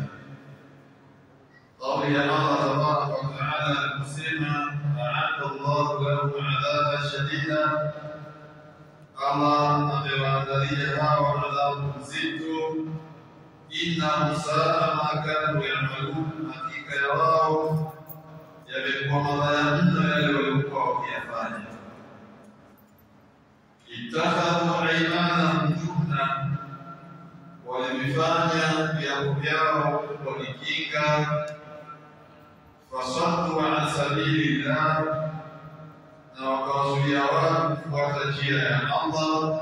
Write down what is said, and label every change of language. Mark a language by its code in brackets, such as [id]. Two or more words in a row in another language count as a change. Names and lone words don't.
[sw] Kauli ya Allah [ar] تبارك وتعالى [sw] aliposema [ar] أعد الله لهم عذابا شديدا, [sw] Allah amewaandalia hao adhabu nzito. [ar] إنهم ساء ما كانوا يعملون, [sw] hakika ya wao yamekuwa mabaya mno yale waliokuwa wakiyafanya. [ar] اتخذوا أيمانهم جنة, [sw] walivifanya viapo vyao walikinga. [ar] فصدوا عن سبيل الله, [sw] na wakawazuia watu kufuata njia ya Allah.